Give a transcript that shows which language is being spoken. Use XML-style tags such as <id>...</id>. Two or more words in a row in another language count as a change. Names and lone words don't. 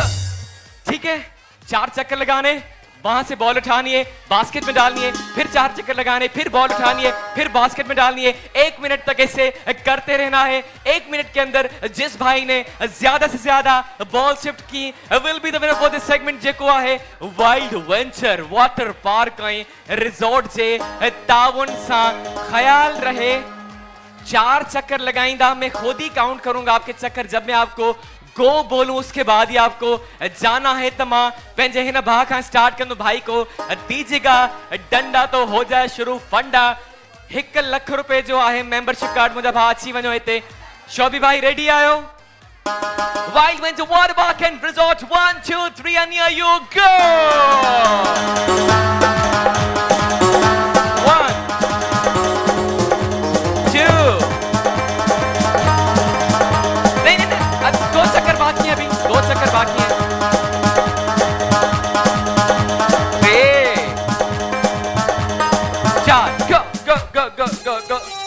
<ur>ٹھیک ہے، 4 چکر لگانے، وہاں سے بال اٹھانی ہے، باسکٹ میں ڈالنی ہے، پھر 4 چکر لگانے، پھر بال اٹھانی ہے، پھر باسکٹ میں ڈالنی ہے. 1 منٹ تک اسے کرتے رہنا ہے۔ 1 منٹ کے اندر جس بھائی نے زیادہ سے زیادہ بال شفٹ کی</ur> <en>will be the winner for this segment,</en> <sd>जेको आहे वाइल्ड वेंचर वाटर पार्क ऐं रिजॉर्ट जे ताउन सां। ख्याल रहे 4 चक्कर लगाईंदा,</sd> <ur>میں خود ہی کاؤنٹ کروں گا آپ کے چکر. جب میں آپ کو گو بولوں اس کے بعد ہی آپ کو جانا ہے.</ur> <sd>तो मां पंहिंजे हिन भाउ खां स्टार्ट कंदो।</sd> <ur>بھائی کو دیجیے گا ڈنڈا تو ہو جائے شروع فنڈا.</ur> <sd>1 लख रुपए जो आहे मेंबरशिप कार्ड मुंहिंजा भाउ अची वञो हिते। शोभी भाई रेडी आयो? वाइल्ड वेंचर वाटर पार्क एंड रिजॉर्ट 1 2 3</sd> <en>and here you go।</en> <ur>1 2 2 چکر باقی ہے، ابھی 2 چکر باقی ہے.</ur> <en>4 go go go go go go।</en>